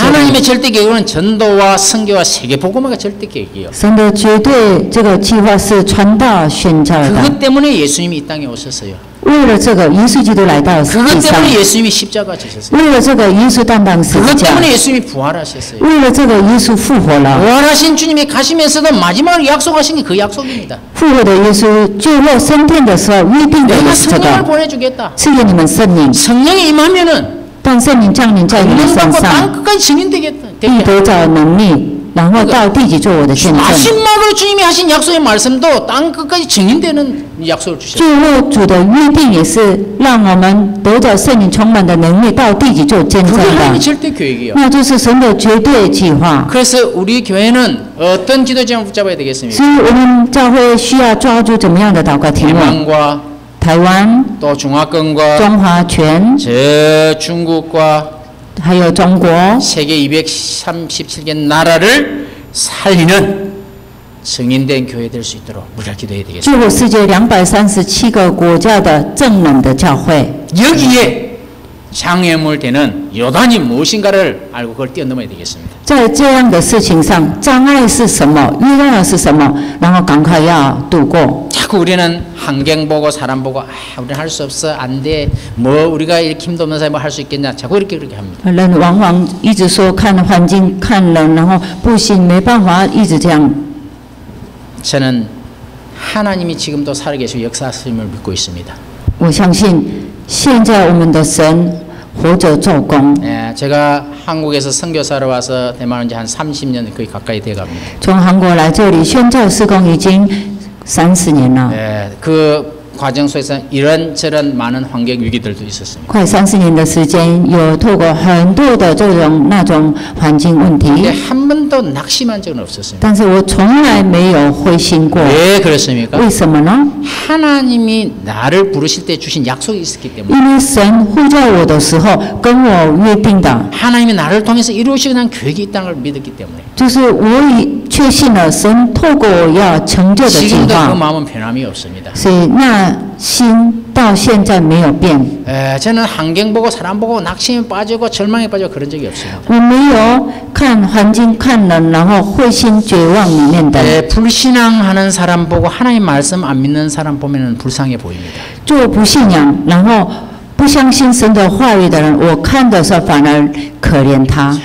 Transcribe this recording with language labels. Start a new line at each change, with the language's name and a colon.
Korean: 하나님의 절대 계획은 전도와 선교와 세계 복음화가 절대 계획이에요.
Chinese: 神的绝对这个计划是传道宣教的，
Korean: 그것 때문에 예수님이 이 땅에 오셨어요.
Chinese: 为了这个，耶稣基督来到世
Korean: 그것
Chinese: 界上，
Korean: 때문에 예수님이 십자가 지셨어요.
Chinese: 为了这个，耶稣担当十字
Korean: 그것
Chinese: 架，
Korean: 때문에 예수님이 부활하셨어요.
Chinese: 为了这个，耶稣复活了。
Korean: 부활하신 주님이 가시면서도 마지막으로 약속하신 게 그 약속입니다.
Chinese: 复活的耶稣最后升天的时候约定的
Korean: 내가
Chinese: 也是这
Korean: 성령을
Chinese: 个，
Korean: 보내주겠다.
Chinese: 赐给你们圣灵，
Korean: 성령이 임하면은
Chinese: 当圣灵降临在你们身
Korean: 능력받고
Chinese: 上，
Korean: 땅 끝까지 증인되겠다.
Chinese: 必得着能力，然后到地级做我的见证。
Korean: 마지막으로 주님이 하신 약속의 말씀도 땅 끝까지 증인되는 약속을 주셨어요.
Chinese: 最后主的约定也是让我们得着圣灵充满的能力，到地级做见证
Korean: 그게
Chinese: 的
Korean: 하나님의 ， 절대 계획이에요.
Chinese: 那就是神的绝对计划。
Korean: 그래서 우리 교회는 어떤 기도 제목을 붙잡아야 되겠습니까?
Chinese: 所以我们教会需要抓住怎么样的祷告题目？
Korean: 대만과
Chinese: 台湾、
Korean: 또 중화권과
Chinese: 中华全，
Korean: 저 중국과
Chinese: 还有中国，
Korean: 세계 237개 나라를 살리는 증인된 교회 될 수 있도록 우리가 기도해야 되겠습니다.
Chinese: 救活世界237个国家的正能的教会。
Korean: 여기에 장애물 되는 요단이 무엇인가를 알고 그걸 뛰어넘어야 되겠습니다.
Chinese: 在这样的事情上，障碍是什么？约旦河是什么？然后赶快要度过。
Korean: 자꾸 우리는 환경 보고 사람 보고 우리는 할 수 없어 안 돼 뭐 우리가 이렇게 힘도 없는 사람이 뭐 할 수 있겠냐 자꾸 이렇게 그렇게 합니다.
Chinese: 人往往一直说看环境、看人，然后不行，没办法，一直这样。
Korean: 저는 하나님이 지금도 살아계시고 역사하심을 믿고 있습니다.
Chinese: 我相信现在我们的神活着做工。
Korean: 예, 제가 한국에서 선교사로 와서 대만 온 지 한 30년 거의 가까이 돼갑니다.
Chinese: 从韩国来这里宣教事工已经30年了，
Korean: 예, 그 과정 속에서 이런저런 많은 환경 위기들도 있었습니다.
Chinese: 快30年的时间，有透过很多的这种那种环境问题，
Korean: 근데 한 번도 낙심한 적은 없었습니다.
Chinese: 但是我从来没有灰心过。
Korean: 왜 그렇습니까?
Chinese: 为什么呢？
Korean: 하나님이 나를 부르실 때 주신 약속이 있었기 때문에
Chinese: 因为神呼叫我的时候跟我约定的，
Korean: 하나님이 나를 통해서 이루시는 계획이 있다는 걸 믿었기 때문에
Chinese: 就是我已确信了神透过我要成就的计
Korean: 지금도 그
Chinese: 划，
Korean: 마음은 변함이 없습니다.
Chinese: 所以那心到现在没有变。
Korean: 저는 환경 보고 사람 보고 낙심에 빠지고 절망에 빠지고 그런 적이 없습니다.
Chinese: 我没有看环境、看人，然后灰心绝望里面的。
Korean: 불신앙하는 사람 보고 하나님 말씀 안 믿는 사람 보면은 불쌍해 보입니다.
Chinese: 做不信仰，然后不相信神的话语的人，我看的时候反而可怜他。